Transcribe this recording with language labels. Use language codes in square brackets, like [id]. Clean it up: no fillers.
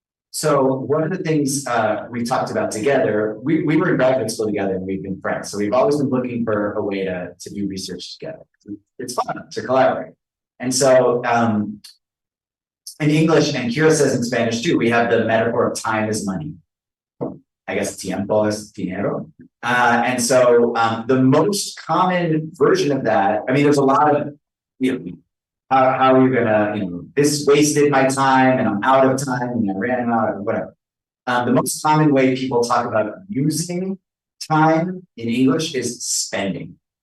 [en] So one of the things we talked about together, we were in graduate school together and we've been friends. So we've always been looking for a way to do research together. It's fun to collaborate. And so in English, and Kira says in Spanish too, we have the metaphor of time is money. I guess [es] tiempo es dinero. [en] And so the most common version of that, I mean, there's a lot of, you know, how are you gonna, you know, this wasted my time and I'm out of time and I ran out of whatever. The most common way people talk about using time in English is spending.